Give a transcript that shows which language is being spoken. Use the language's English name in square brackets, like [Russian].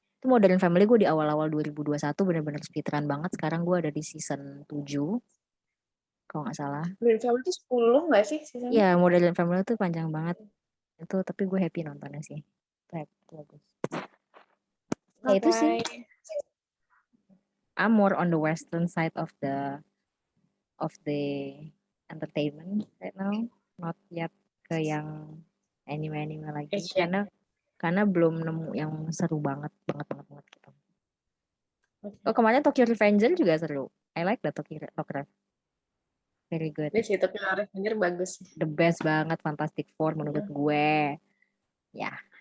[Indonesian] Itu Modern Family gue di awal-awal 2021 bener-bener speedrun banget. Sekarang gue ada di season 7. Kalau nggak salah. Modern Family itu 10 nggak sih seasonnya? Iya, Modern Family itu panjang banget. Itu tapi gue happy nontonnya sih. Itu bagus. Ya itu sih. [English] I'm more on the western side of the entertainment right now. Not yet [Indonesian] ke yang anime lagi. Karena belum nemu yang seru banget gitu. Okay. Oh, kemarin Tokyo Revenger juga seru. [English] I like the Tokyo Revenger. Very good. [Indonesian] Iya sih, Tokyo Revenger bagus. [English] The best [Indonesian] banget, Fantastic Four menurut gue. Ya.